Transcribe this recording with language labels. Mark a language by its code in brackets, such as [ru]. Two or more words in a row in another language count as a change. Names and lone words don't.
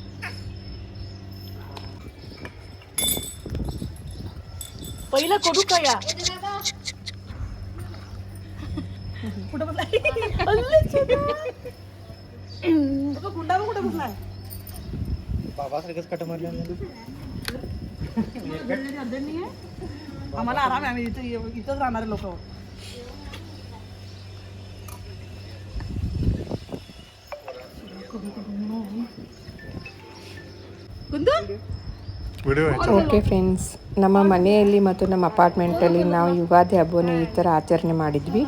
[mr] पहिलं करू का या कुठं बसलाय गुंडा कुठे बसलाय. बाबासारखंच कट मारले आम्हाला आराम आहे. आम्ही इथंच राहणारे लोक. [en] okay friends, [kn] ನಮ್ಮ ಮನೆಯಲ್ಲಿ ಮತ್ತು ನಮ್ಮ ಅಪಾರ್ಟ್ಮೆಂಟಲ್ಲಿ ನಾವು ಯುಗಾದಿ ಹಬ್ಬವನ್ನು ಈ ಥರ ಆಚರಣೆ ಮಾಡಿದ್ವಿ.